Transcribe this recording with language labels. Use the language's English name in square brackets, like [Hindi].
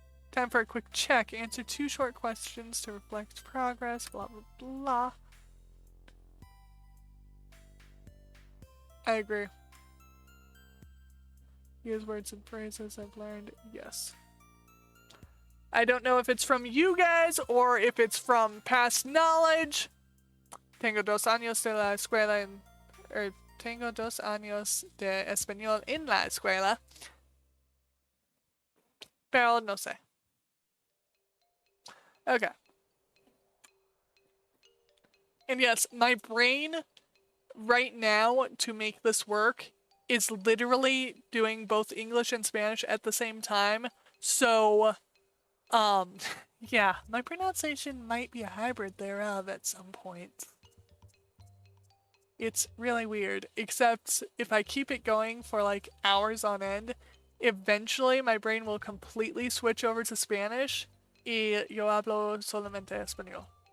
[English] Time for a quick check. Answer 2 short questions to reflect progress, blah blah blah. I agree. Use words and phrases I've learned. Yes. I don't know if it's from you guys or if it's from past knowledge. [Spanish] Tengo 2 años de la escuela en... tengo 2 años de español en la escuela. pero no sé. [English] Okay. And yes, my brain right now to make this work is literally doing both English and Spanish at the same time. So, yeah, my pronunciation might be a hybrid thereof at some point. It's really weird, except if I keep it going for like hours on end, eventually my brain will completely switch over to Spanish. [Spanish] Y yo hablo solamente español.